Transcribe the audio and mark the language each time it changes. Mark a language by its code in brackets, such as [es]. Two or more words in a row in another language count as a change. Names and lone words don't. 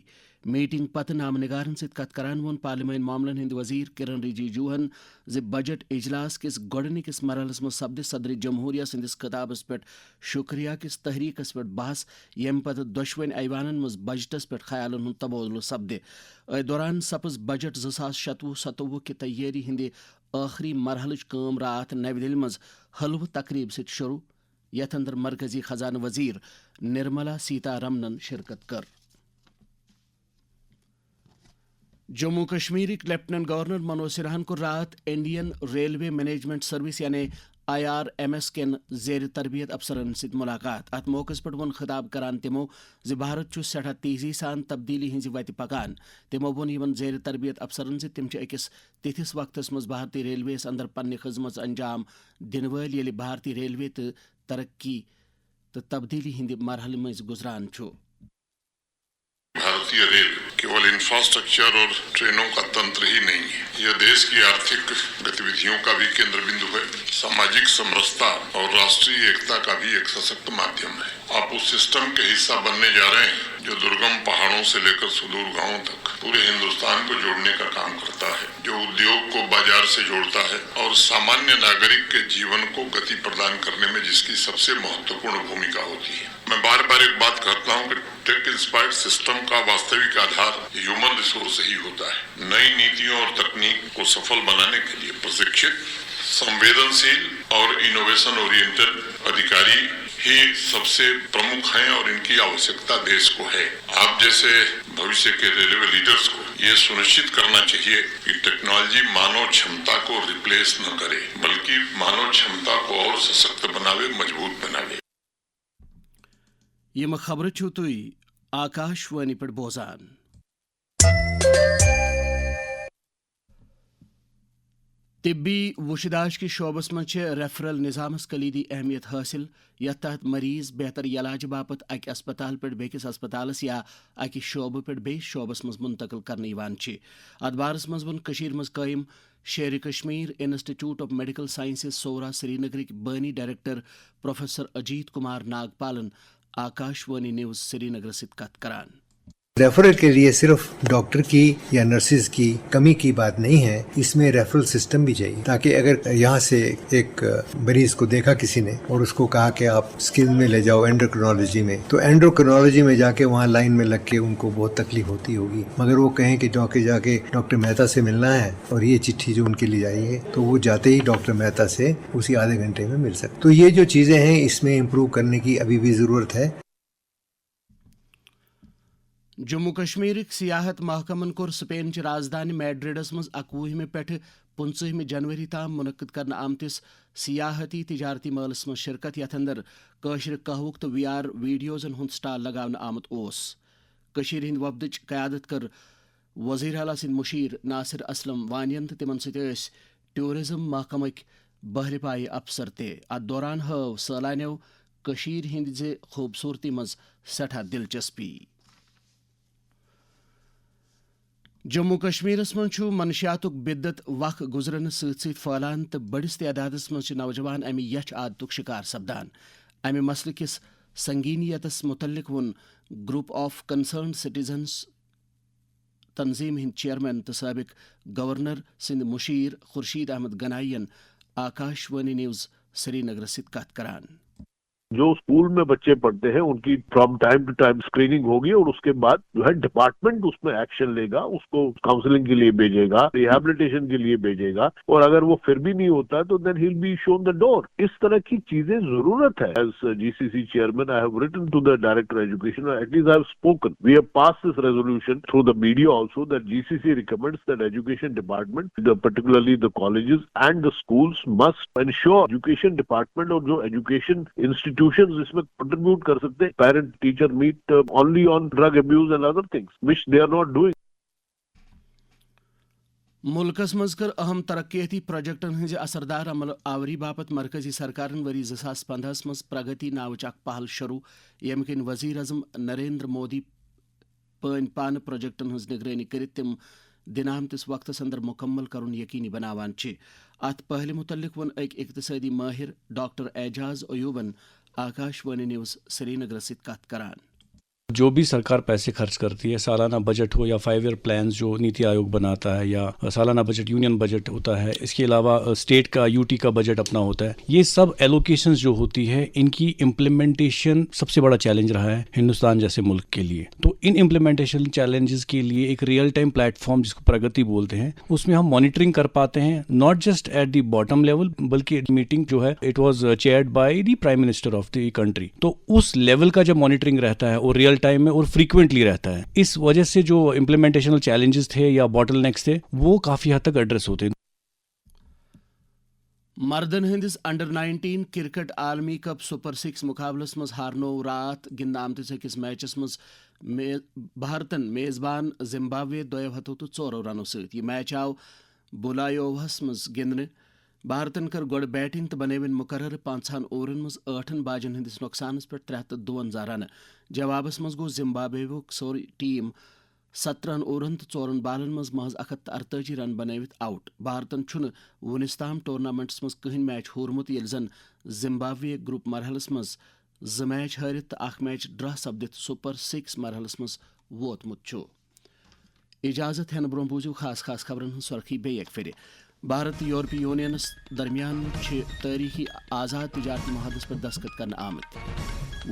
[ks] میٹنگ پتہ نامہ نگارن ست کت کران وون پارلیمانی معاملن ہند وزیر کرن رجیجوہن زِ بجٹ اجلاس کس گۄڈنِکس مرحلس مز سپدِ صدر جمہوریہ سندس خطابس پہ شکریہ کس تحریکس پہ بحث یم پتہ دشوین ایوانن مز بجٹس پہ خیالن ہند تبادلہ سپدِ. دوران سپز بجٹ 2026-27 کہ تیاری ہند آخری مرحلچ کام رات نئی دہلی مز حلوہ تقریب ست شروع. یتھ اندر مرکزی خزانہ وزیر نرملا سیتا رمنن شرکت کر. جموں کشمیرک [en] Lieutenant Governor [ks] منوج سنہاہن کور رات انڈین ریلوے مینجمنٹ سروس یعنی IRMS کن زیر تربیت افسرن ست ملاقات. ات موقع پہ ون خطاب کران تمو زِ بھارت چھ سٹھا تیزی سان تبدیلی ہنز وتہ پکان. تمو وون یمن زیر تربیت افسرن زِ تم چھ اکس تتھس وقتس مز بھارتی ریلویس اندر پنہ خدمت انجام دن ول ییٚلہِ بھارتی ریلوے تو ترقی تو تبدیلی ہند مرحلہ مز گزران چھُ. [hi] भारतीय रेल केवल इन्फ्रास्ट्रक्चर और ट्रेनों का तंत्र ही नहीं है, यह देश की आर्थिक गतिविधियों का भी केंद्र बिंदु है, सामाजिक समरसता और राष्ट्रीय एकता का भी एक सशक्त माध्यम है. आप इस सिस्टम के हिस्सा बनने जा रहे हैं जो दुर्गम पहाड़ों से लेकर सुदूर गाँव तक पूरे हिंदुस्तान को जोड़ने का काम करता है, जो उद्योग को बाज़ार से जोड़ता है और सामान्य नागरिक के जीवन को गति प्रदान करने में जिसकी सबसे महत्वपूर्ण भूमिका होती है. मैं बार बार एक बात कहता हूँ कि [en] tech inspired system [hi] का वास्तविक आधार [en] human resource [hi] ही होता है. नई नीतियों और तकनीक को सफल बनाने के लिए प्रशिक्षित संवेदनशील और [en] innovation oriented [hi] अधिकारी ही सबसे प्रमुख हैं और इनकी आवश्यकता देश को है। आप जैसे भविष्य के [en] railway leaders [hi] को ये सुनिश्चित करना चाहिए कि टेक्नोलॉजी मानव क्षमता को रिप्लेस न करे, बल्कि मानव क्षमता को और सशक्त बनावे, मजबूत बनावे। [ks] यम खबर छो तुई आकाशवाणी पर बोजान। तिब्बी वुशदाश की शोबस मज रेफरल निज़ामस कलीदी अहमियत हासिल यथ तहत मरीज बेहतर इलाज बापत अक अस्पताल पे बेकिस अस्पतालस या अक शोब पे बेस शोबस मज मुंतकिल करने अत बारस मज वोन कशीर मज कायम शेर कश्मीर इंस्टीट्यूट ऑफ मेडिकल साइंसेज सोरा श्रीनगर बानी डायरेक्टर प्रोफेसर अजीत कुमार नागपालन आकाशवाणी न्यूज श्रीनगर सित कत करान। [hi] रेफरल के लिए सिर्फ डॉक्टर की या नर्सिस की कमी की बात नहीं है, इसमें रेफरल सिस्टम भी चाहिए ताकि अगर यहाँ से एक मरीज को देखा किसी ने और उसको कहा कि आप स्किन में ले जाओ एंडोक्रिनोलॉजी में, तो एंडोक्रिनोलॉजी में जाके वहाँ लाइन में लग के उनको बहुत तकलीफ होती होगी, मगर वो कहें कि जाके डॉक्टर मेहता से मिलना है और ये चिट्ठी जो उनके लिए आई है, तो वो जाते ही डॉक्टर मेहता से उसी आधे घंटे में मिल सकते। तो ये जो चीजें हैं इसमें इम्प्रूव करने की अभी भी जरूरत है। [ks] जम्मू कश्मीर सियाहत महकमन कोर स्पेन च राजधानी मैड्रिडस मज 21 पे 15 जनवरी ताम मुनक्किद करने आमतिस सियाहती तिजारती मलस मज शिरकत यथ अंदर कशर कहवुक तो VR वीडियोजन हुंद स्टाल लगावन आमत ओस। कशीर हिंद वफदच क़यादत कर वज़ीर आला सिंध मुशीर नासिर असलम वानियन तो तिमन सत टूरिज्म महकमक बहर पाई अफसर ते अत दौरान हव सैलानियों कशीर हिंद जे खूबसूरती मज सठा दिलचस्पी। जम्मू कश्मीरस मज मनशियातुक बिद्दत वख गुजरन सत फैलान तो बड़िस तादादस मज नौजवान अमि यच आदतुक शिकार सपदान। अमि मसले किस संगीनियतस मुतल्लिक वोन ग्रुप ऑफ कंसर्न सिटीजन्स तंजीम हिंद चेयरमैन तो साबिक गवर्नर सिंध मुशीर खुर्शीद अहमद गनायन आकाशवाणी न्यूज श्रीनगर सित कत करान। [hi] जो स्कूल में बच्चे पढ़ते हैं उनकी [en] from time to time [hi] स्क्रीनिंग होगी और उसके बाद जो है डिपार्टमेंट उसमें एक्शन लेगा, उसको काउंसलिंग के लिए भेजेगा, रिहैबिलिटेशन के लिए भेजेगा, और अगर वो फिर भी नहीं होता तो [en] then he will be shown the door. [hi] इस तरह की चीजें जरूरत है। [en] As GCC chairman I have written to the director education, at least I have spoken, we have passed this resolution through the media also that GCC recommends that education department, particularly the colleges and the schools must ensure education department [hi] और जो [en] education institutions [hi] इसमें कंट्रीब्यूट कर सकते हैं। [en] Parent teacher meet only on drug abuse and other things which they are not doing. [ks] मुल्कस मज कर अहम तरक्याती प्रोजेक्टन हज असरदार अमल आवरी बापत मरकजी सरकारन वरी 2015 मज प्रगति नावच अख पहल शुरू यम किन वजीर अजम नरेंद्र मोदी पान प्रोजेक्टन हज निगरानी करित तिम दिनामतिस वक्तस अंदर मुकम्मल करुन यकीनी बनावान चे। अत पहले मुतल्लिक वन एक इक्तिसादी माहिर डॉक्टर एजाज अयूबन आकाशवाणी न्यूज श्रीनगर सित कत करान। [hi] जो भी सरकार पैसे खर्च करती है, सालाना बजट हो या [en] 5 year plans [hi] जो नीति आयोग बनाता है या सालाना बजट [en] union budget [hi] होता है, इसके अलावा स्टेट का UT का बजट अपना होता है, ये सब एलोकेशंस जो होती है इनकी इम्प्लीमेंटेशन सबसे बड़ा चैलेंज रहा है हिंदुस्तान जैसे मुल्क के लिए। तो इन [en] implementation challenges [hi] के लिए एक [en] real time platform [hi] जिसको प्रगति बोलते हैं, उसमें हम मॉनिटरिंग कर पाते हैं, [en] not just at the bottom level, [hi] बल्कि मीटिंग जो है [en] it was chaired by the Prime Minister of the country. [hi] तो उस लेवल का जब मॉनिटरिंग रहता है और [en] real time [hi] में और फ्रीक्वेंटली रहता है, इस वजह से जो [en] implementational challenges [hi] थे या बॉटलनेक्स थे वो काफी हद तक एड्रेस होते हैं। [ks] मर्दन हिंदिस अंडर 19 क्रिकेट आलमी कप सुपर 6 मुकाबलस मज हारनो रात गिंद आमतिस अकिस मैचस मज भारतन मेजबान जिम्बाब्वे 204 रनों सत। यह मैच आव बुलायोवहस मज गिंदने। भारतन कर गोड़ बैटिंग तो बनेवन मुकर्रर 5 ओवरन मज 8 बाजन हंदिस नुकसानस पे 352 रन। जवाबस मज गो जिम्बाब्वेक सोरी टीम 17 ओवरन तो 4 बालन मज महज 148 रन बनवित आउट। भारतन छुन वुनिस्ताम टूर्नामेंट्स मज कहीं मैच होरमुत येल जन जिम्बाब्वे ग्रुप मरहलस मज 2 मैच हारित 1 मैच ड्रा सपदित सुपर 6 मरहलस मज वोतमुत छु। इजाजत हेन ब्रोह बूझू खास खास खबरन हन सुर्खी बे एक फेरे। भारत यूरोपीय यूनियनस दरमियान तारीखी आज़ाद तिजारती मुआहदस पर दस्तखत करने आमत।